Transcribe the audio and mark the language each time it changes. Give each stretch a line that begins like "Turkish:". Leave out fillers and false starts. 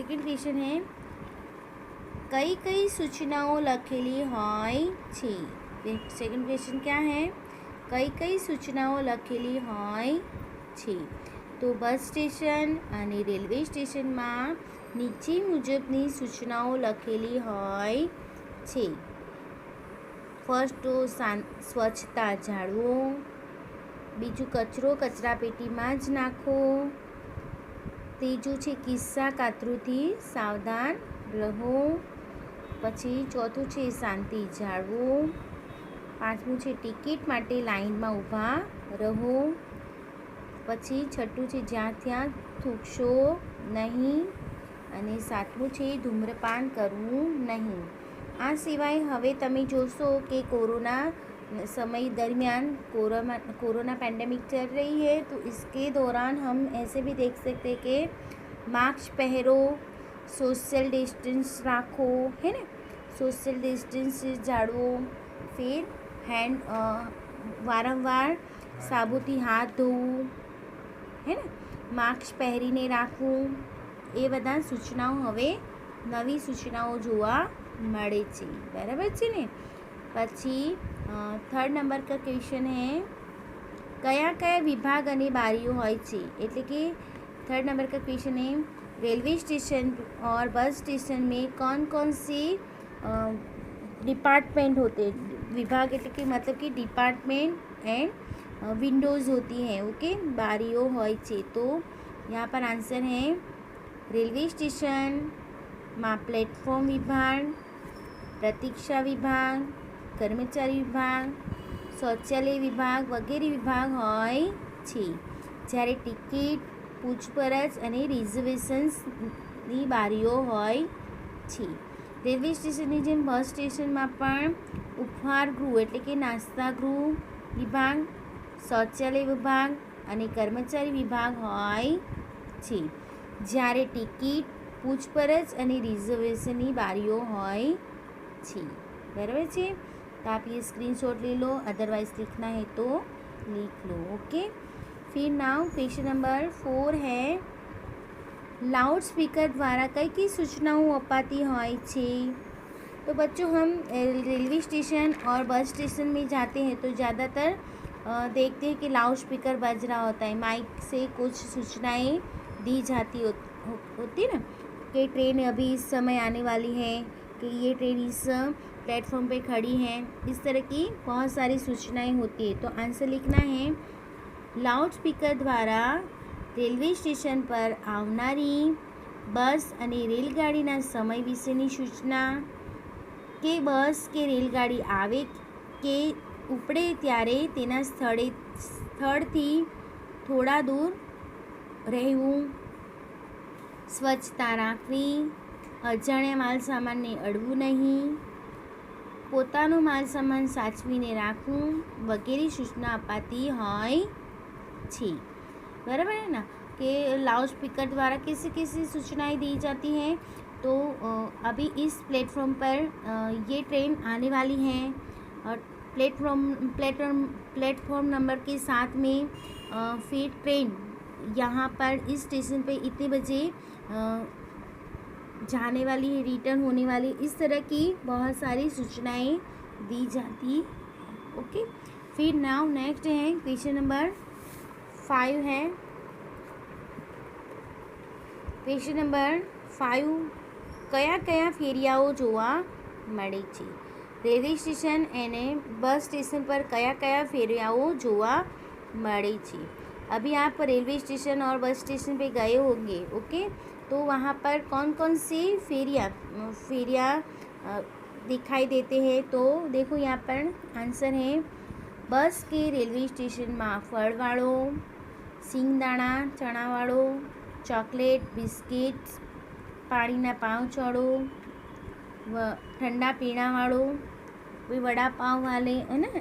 Gujarati: कई कई सूचनाओं लखेली होय छे.
Hindi: सेकंड क्वेश्चन क्या है?
Gujarati: कई कई सूचनाओं लखेली होय छे. तो बस स्टेशन અને રેલવે સ્ટેશનમાં નીચે મુજબની સૂચનાઓ લખેલી હોય છે. ફર્સ્ટ તો સ્વચ્છતા જાળવો, બીજું કચરો કચરાપેટીમાં જ નાખો, ત્રીજું છે કિસ્સા કાતરુંથી સાવધાન રહો, પછી ચોથું છે શાંતિ જાળવો, પાંચમું છે ટિકિટ માટે લાઇનમાં ઊભા રહો, પછી છઠ્ઠું છે જ્યાં ત્યાં થૂંકશો નહીં, અને સાતમું છે ધૂમ્રપાન કરવું નહીં. આ સિવાય હવે તમે જોશો કે
Hindi: कोरोना समय दरमियान कोरोना पैंडेमिक चल रही है, तो इसके दौरान हम ऐसे भी देख सकते हैं कि मास्क पहनो, सोशल डिस्टेंस राखो, है ना, सोशल डिस्टेंस जाळवो, फिर हैंड वारंवार साबुथी हाथ धोવું, है ना,
Gujarati: मास्क પહેરીને રાખવું. એ બધા સૂચનાઓ હવે નવી સૂચનાઓ જોવા મળે છે. બરાબર છે ને. પછી થર્ડ નંબર
Hindi: का क्वेश्चन है,
Gujarati: કયા કયા વિભાગ અને બારીઓ હોય છે. એટલે કે
Hindi: थर्ड नंबर का क्वेश्चन है, रेलवे स्टेशन और बस स्टेशन में कौन कौन से डिपार्टमेंट होते हैं. विभाग
Gujarati: એટલે કે
Hindi: मतलब कि डिपार्टमेंट एंड विंडोज़ होती हैं. ओके,
Gujarati: बारियों હોય છે.
Hindi: तो यहाँ पर आंसर है रेलवे स्टेशन में प्लेटफॉर्म विभाग, प्रतीक्षा विभाग, कर्मचारी विभाग, शौचालय विभाग
Gujarati: वगैरह विभाग होय छे. જ્યારે ટિકિટ, પૂછપરછ અને રિઝર્વેશન્સની બારીઓ હોય છે. રેલવે સ્ટેશનની જેમ બસ સ્ટેશનમાં પણ ઉપહાર ગૃહ એટલે કે નાસ્તા ગૃહ વિભાગ, શૌચાલય વિભાગ અને કર્મચારી વિભાગ હોય છે. જ્યારે ટિકિટ, પૂછપરછ અને રિઝર્વેશનની બારીઓ હોય છે. बराबर છે.
Hindi: तो आप ये स्क्रीनशॉट ले लो, अदरवाइज लिखना है तो लिख लो. ओके. फिर नाउ क्वेश्चन नंबर 4 है, लाउड स्पीकर द्वारा कई कई सूचनाओं अपाती હોય છે. तो बच्चों हम रेलवे स्टेशन और बस स्टेशन में जाते हैं तो ज़्यादातर देखते हैं कि लाउड स्पीकर बज रहा होता है, माइक से कुछ सूचनाएं दी जाती होती ना, कि ट्रेन अभी इस समय आने वाली है, कि ये ट्रेन इस प्लेटफॉर्म पे खड़ी है. इस तरह की बहुत सारी सूचनाएं होती है. तो आंसर लिखना है, लाउड स्पीकर द्वारा रेलवे स्टेशन पर आवनारी बस
Gujarati: અને રેલગાડીના સમય વિશેની સૂચના, કે બસ કે રેલગાડી આવે કે ઉપડે ત્યારે તેના સ્થળથી થોડા દૂર રહેવું, સ્વચ્છતા રાખવી, અજાણ્યા માલ સામાનને અડવું નહીં, પોતાનો માલ સામાન સાચવીને રાખવું વગેરે સૂચના અપાતી હોય છે.
Hindi: बराबर है ना, कि लाउड स्पीकर द्वारा कैसे कैसे सूचनाएं दी जाती हैं. तो अभी इस प्लेटफॉर्म पर ये ट्रेन आने वाली है और प्लेटफॉर्म नंबर के साथ में फिर ट्रेन यहाँ पर इस स्टेशन पे इतने बजे जाने वाली है, रिटर्न होने वाली. इस तरह की बहुत सारी सूचनाएं दी जाती. ओके. फिर नाउ नेक्स्ट है क्वेश्चन नंबर 5 है. क्वेश्चन नंबर 5,
Gujarati: કયા કયા ફેરિયાઓ જોવા મળે છે. રેલવે સ્ટેશન અને બસ સ્ટેશન પર કયા કયા ફેરિયાઓ જોવા મળે છે.
Hindi: अभी आप रेलवे स्टेशन और बस स्टेशन पे गए होंगे, ओके। तो वहाँ पर कौन कौन सी फेरियाँ दिखाई देते हैं। तो देखो यहाँ पर आंसर है बस के रेलवे स्टेशन में फळवाळो, सिंगदाणा चणावाळो, चॉकलेट, बिस्किट्स,
Gujarati: पाણીના પાઉંચવાળો,
Hindi: ठंडा पीना वालों, कोई वड़ा पाव वाले, है ना।